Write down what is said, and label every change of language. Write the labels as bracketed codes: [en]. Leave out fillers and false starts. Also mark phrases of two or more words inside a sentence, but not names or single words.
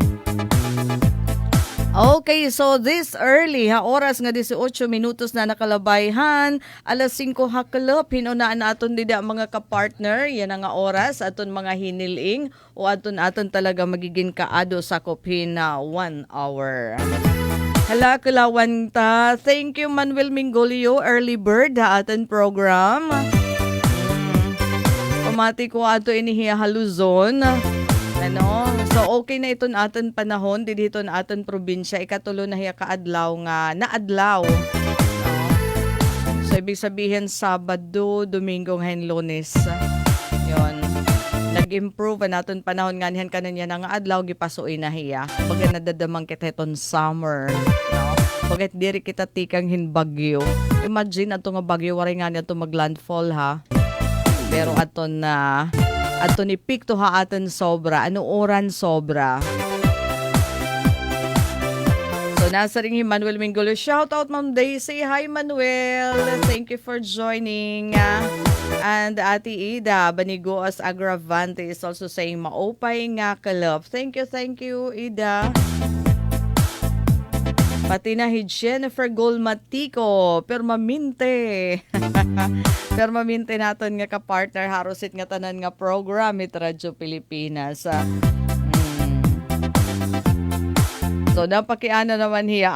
[en] Okay, so this early, [war] oras nga 18 minutos na nakalabayhan, alas 5 haklop, hinunaan naton dida mga kapartner, yan nga oras, aton mga hiniling, o aton talaga magiging kaado sa kopin na 1 hour. Hala, kalawan ta. [en] Thank you, Manuel Mingolio, early bird, [war] aton program. Pamati ko ato inihiya haluzon. Ano? So, okay na iton aton panahon, dito na aton probinsya, ikatulo na hiya kaadlaw nga, naadlaw. So, [tl] ibig sabihin, Sabado, Domingo, ngayon Lunes. [war] Yun. Nag-improve na aton panahon nga niyan kananya nga adlaw, gipasuoy na hiya. Baga nadadamang kita iton summer. No? Bagat diri kita tikang hinbagyo. Imagine, ato nga bagyo, waray nga niya ito maglandfall, ha? Pero aton na... Ato ni Pikto ha aton sobra. Ano oran sobra? So, nasa ring Manuel Mingolo. [en] Shout out, Ma'am Daisy. Hi, Manuel. Thank you for joining. And Ate Ida Banigoas Agravante is also saying, [war] maopay nga kalop. [en] Thank you, Ida. [war] Pati na Jennifer Golmatico, permaminte. Permaminte naton nga ka-partner, harusit nga tanan nga program it Radyo Pilipinas. So, napakiana naman hiya.